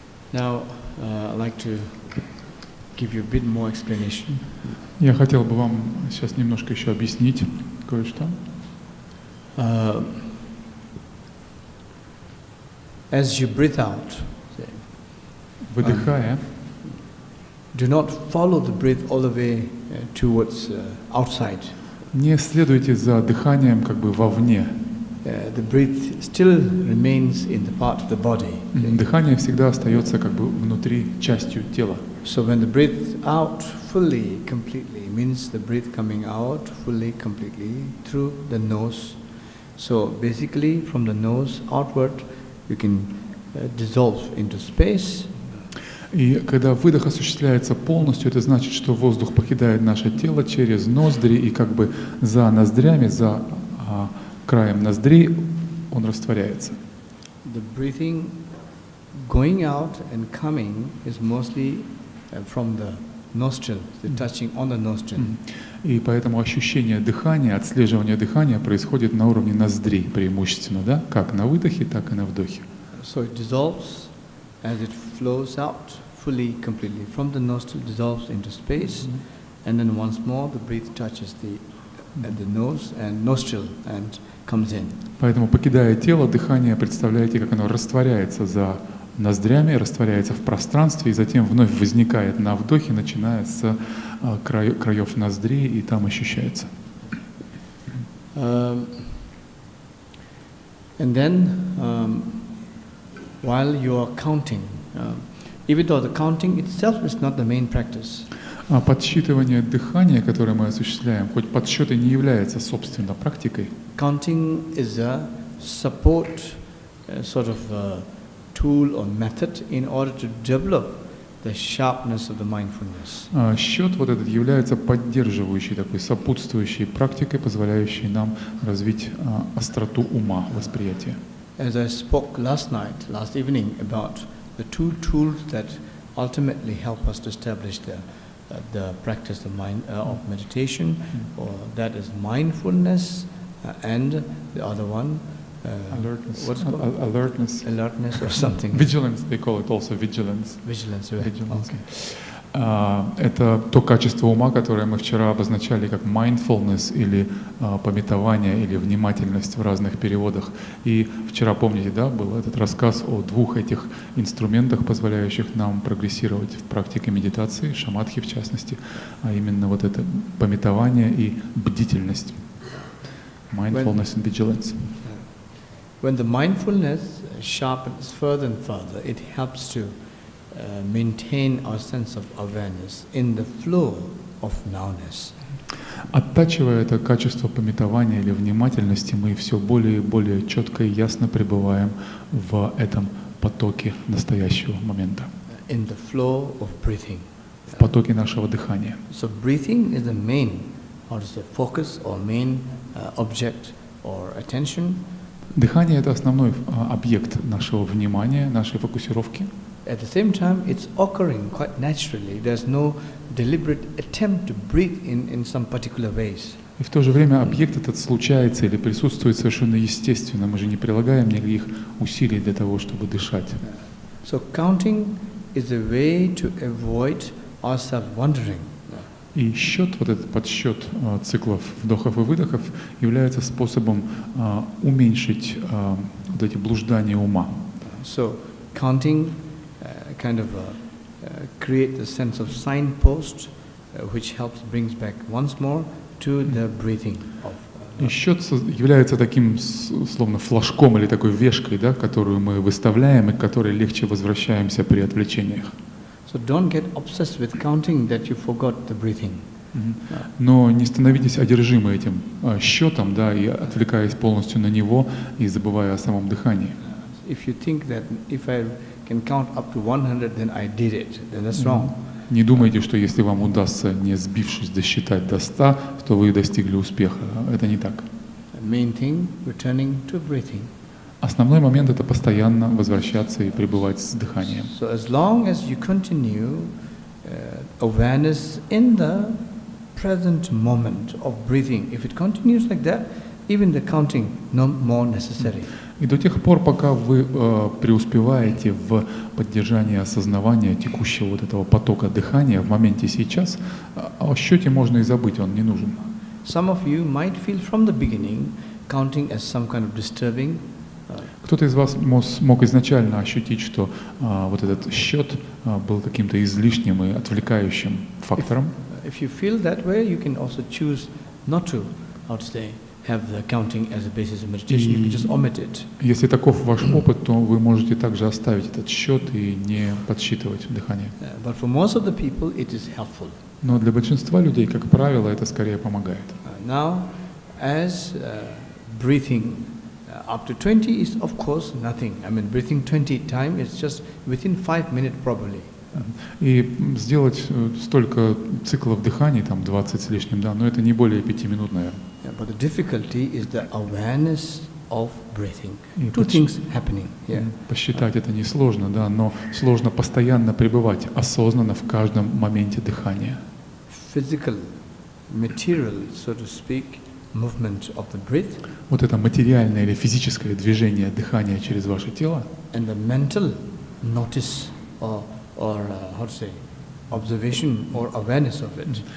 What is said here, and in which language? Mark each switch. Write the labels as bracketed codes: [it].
[en] Now, I'd like to give you a bit more explanation. [ru] Я хотел бы вам сейчас немножко еще объяснить кое-что. [en] As you breathe out, [ru] Выдыхая, [en] do not follow the breath all the way towards outside. [ru] не следуйте за дыханием как бы вовне. [en] The breath still remains in the part of the body. [ru] Дыхание всегда остается как бы внутри, частью тела. [en] So when the breath out fully, completely, means the breath coming out fully, completely through the nose. So basically from the nose outward you can dissolve into space. [ru] И когда выдох осуществляется полностью, это значит, что воздух покидает наше тело через ноздри, и как бы за ноздрями, за краем ноздрей он растворяется. [en] The breathing going out and coming is mostly from the nostril, the touching on the nostril. [ru] И поэтому ощущение дыхания, отслеживание дыхания происходит на уровне ноздрей преимущественно, да? Как на выдохе, так и на вдохе. [en] So it dissolves as it flows out fully, completely from the nostril, dissolves into space, and then once more the breath touches the nose and nostril and comes in. [ru] Поэтому, покидая тело, дыхание, представляете, как оно растворяется за ноздрями, растворяется в пространстве и затем вновь возникает на вдохе, начиная с краев ноздрей, и там ощущается. [en] And then while you are counting, even though the counting itself is not the main practice. [ru] Подсчитывание дыхания, которое мы осуществляем, хоть подсчет и не является собственно практикой. [en] Counting is a support sort of tool or method in order to develop the sharpness of the mindfulness. [ru] Счет вот этот является поддерживающей, такой сопутствующей практикой, позволяющей нам развить остроту ума, восприятия. [en] As I spoke last evening about the two tools that ultimately help us to establish the practice of meditation, or that is mindfulness, and the other one, Alertness. What's it called? Alertness or something. Vigilance, they call it also vigilance. Vigilance, right. Vigilance. Okay. [ru] Это то качество ума, которое мы вчера обозначали как mindfulness или памятование или внимательность в разных переводах. И вчера, помните, да, был этот рассказ о двух этих инструментах, позволяющих нам прогрессировать в практике медитации, шамадхи в частности, а именно вот это памятование и бдительность. [en] Mindfulness and vigilance. When the mindfulness sharpens further and further, it helps to maintain our sense of awareness in the flow of nowness. [ru] Оттачивая это качество памятования или внимательности, мы все более и более четко и ясно пребываем в этом потоке настоящего момента. [en] In the flow of breathing. [ru] В потоке нашего дыхания. [en] So breathing is the main, or is the focus or main object or attention. [ru] Дыхание — это основной объект нашего внимания, нашей фокусировки. [en] At the same time, it's occurring quite naturally. There's no deliberate attempt to breathe in some particular ways. [ru] И в то же время объект этот случается или присутствует совершенно естественно. Мы же не прилагаем никаких усилий для того, чтобы дышать. [en] So counting is a way to avoid ourselves wandering. [ru] И счет, вот этот подсчет циклов вдохов и выдохов является способом уменьшить вот эти блуждания ума. [en] So counting kind of create the sense of signpost, which helps brings back once more to the breathing of [ru] И счет является таким, словно флажком или такой вешкой, да, которую мы выставляем и к которой легче возвращаемся при отвлечениях. [en] So don't get obsessed with counting that you forgot the breathing. [ru] Но не становитесь одержимы этим счетом, да, и отвлекаясь полностью на него и забывая о самом дыхании. [en] If you think that if I can count up to 100, then I did it, then that's wrong. [ru] Не думайте, что если вам удастся, не сбившись, досчитать до 100, то вы достигли успеха. Это не так. [en] The main thing, returning to breathing. [ru] Основной момент — это постоянно возвращаться и пребывать с дыханием. [en] So as long as you continue awareness in the present moment of breathing, if it continues like that, even the counting no more necessary. [ru] И до тех пор, пока вы преуспеваете в поддержании осознавания текущего вот этого потока дыхания в моменте сейчас, о счете можно и забыть, он не нужен. [en] Some of you might feel from the beginning counting as some kind of disturbing. [ru] Кто-то из вас мог изначально ощутить, что вот этот счет был каким-то излишним и отвлекающим фактором. [en] If you feel that way, you can also choose not to, have the counting as a basis of meditation. You can just omit it. [ru] Если таков ваш опыт, то вы можете также оставить этот счет и не подсчитывать дыхание. [en] But for most of the people, it is helpful. [ru] Но для большинства людей, как правило, это скорее помогает. [en] Now, as breathing up to 20 is of course nothing. I mean, breathing 20 times is just within 5 minutes probably. [ru] И сделать столько циклов дыханий, там 20 с лишним, да, но это не более 5 минут, наверное. [en] But the difficulty is the awareness of breathing. Two things happening here. [ru] Посчитать это несложно, да, но сложно постоянно пребывать осознанно в каждом моменте дыхания. [en] Physical, material, so to speak, movement of the breath. [ru] Вот это материальное или физическое движение дыхания через ваше тело. [en] And the mental notice or how to say, observation or awareness of it.